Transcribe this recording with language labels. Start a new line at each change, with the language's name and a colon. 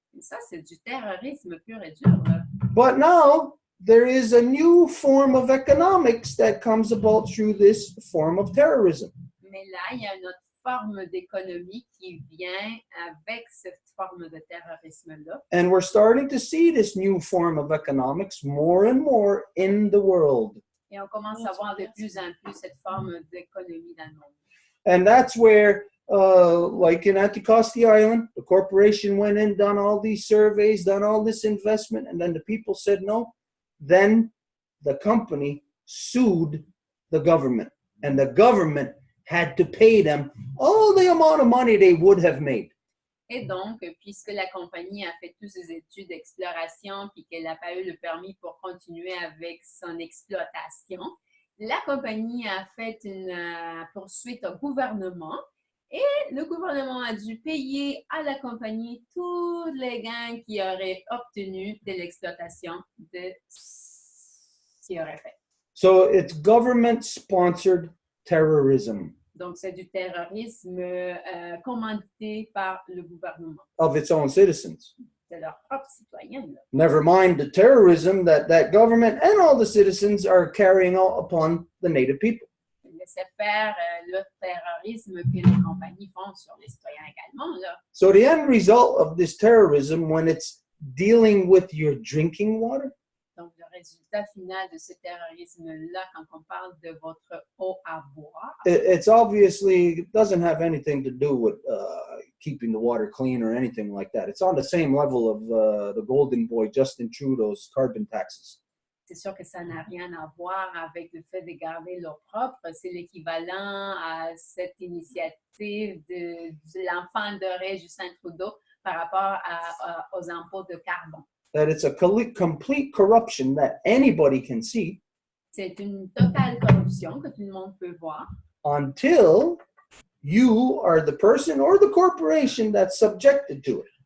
French: Et ça, c'est du terrorisme pur et dur, là.
English: But now there is a new form of economics that comes about through this form of terrorism.
French: Mais là, il y a une autre forme d'économie qui vient avec cette forme de terrorisme-là.
English: And we're starting to see this new form of economics more and more in the world.
French: Et on commence à voir de plus en plus cette forme d'économie dans le monde.
English: And that's where, like in Anticosti Island, the corporation went in, done all these surveys, done all this investment, and then the people said no. Then the company sued the government, and the government had to pay them all the amount of money they would have made.
French: Et donc, puisque la compagnie a fait toutes ses études d'exploration puis qu'elle n'a pas eu le permis pour continuer avec son exploitation, la compagnie a fait une poursuite au gouvernement et le gouvernement a dû payer à la compagnie tous les gains qu'il aurait obtenus de l'exploitation de ce qu'il aurait fait.
English: So it's government-sponsored terrorism.
French: Donc, c'est du terrorisme commandité par le gouvernement.
English: Of its own citizens.
French: C'est leur propre citoyen, là.
English: Never mind the terrorism that government and all the citizens are carrying out upon the native people.
French: Laisser faire le terrorisme que les compagnies font sur les citoyens également, là.
English: So the end result of this terrorism, when it's dealing with your drinking water,
French: Donc, le résultat final de ce terrorisme-là, quand on parle de votre eau à boire,
English: it's obviously, it doesn't have anything to do with keeping the water clean or anything like that. It's on the same level of the golden boy Justin Trudeau's carbon taxes.
French: C'est sûr que ça n'a rien à voir avec le fait de garder l'eau propre. C'est l'équivalent à cette initiative de l'enfant doré Justin Trudeau par rapport aux impôts de carbone.
English: That it's a complete corruption that anybody can see.
French: C'est une totale corruption que tout le monde peut voir.
English: Until you are the person or the corporation that's subjected to it.